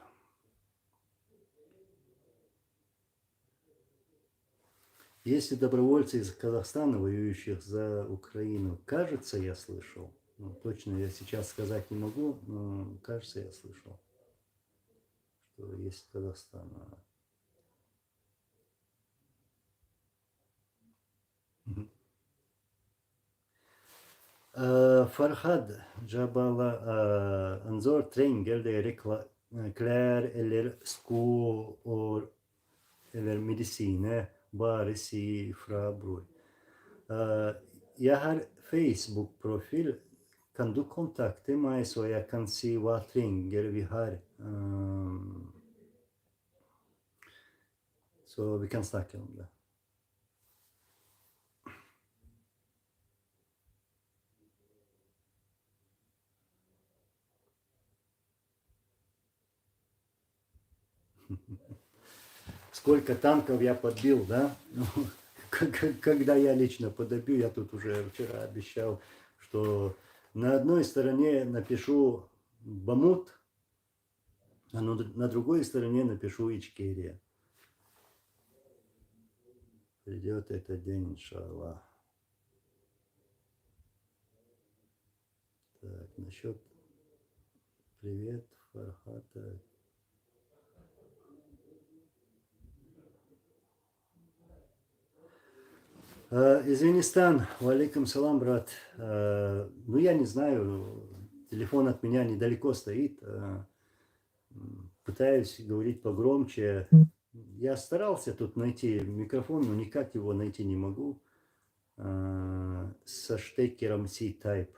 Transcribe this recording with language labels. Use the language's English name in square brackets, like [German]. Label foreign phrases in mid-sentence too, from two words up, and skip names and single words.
[Russian] Есть ли добровольцы из Казахстана, воюющих за Украину? Кажется, я слышал. Точно я сейчас сказать не могу, но кажется, я слышал, что есть Казахстан. [Norwegian] Farhad Jabala Anzor trenger dere klær eller sko eller medisiner, bare si fra, bror. Jeg har Facebook-profil. Kan du kontakte meg så jeg kan si hva trenger vi har? Så vi kan snakke om det. [Russian] Сколько танков я подбил, да? Когда я лично подобью, я тут уже вчера обещал, что на одной стороне напишу Бамут, а на другой стороне напишу Ичкерия. Придет этот день, иншаллах. Так, насчет привет, Фархата. Извинистан, [Arabic] وعليكم السلام, [Russian] брат. Ну, я не знаю, телефон от меня недалеко стоит. Пытаюсь говорить погромче. Я старался тут найти микрофон, но никак его найти не могу. Со штекером C-Type.